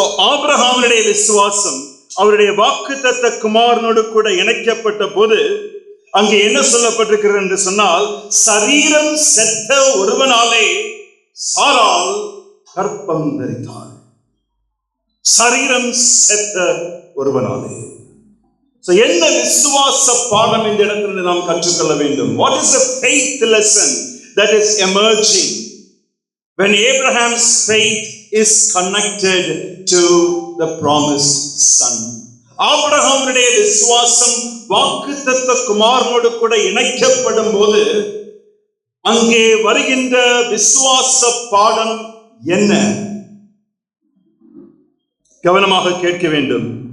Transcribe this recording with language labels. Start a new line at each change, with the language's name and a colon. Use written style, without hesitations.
Tamil: ஆபிரகாமுடைய விசுவாசம் அவருடைய வாக்குத்தத்த குமாரனோடு கூட இணைக்கப்பட்ட போது அங்கே என்ன சொல்லப்பட்டிருக்கிறது என்று சொன்னால், சரீரம் செத்த ஒருவனாலே சாராள் கற்பம் தரித்தாள். சரீரம் செத்த ஒருவனாலே. என்ன விசுவாச பாடம் இந்த இடத்துல நாம் கற்றுக்கொள்ள வேண்டும்?
English: What is the faith lesson that is emerging when Abraham's faith is connected to the promised son?
Tamil: ஆபிரகாமுடைய விசுவாசம் வாக்குத்தத்த குமாரனோடு கூட இணைக்கப்படும் போது அங்கே வருகின்ற விசுவாச பாடம் என்ன? கவனமாக கேட்க வேண்டும்.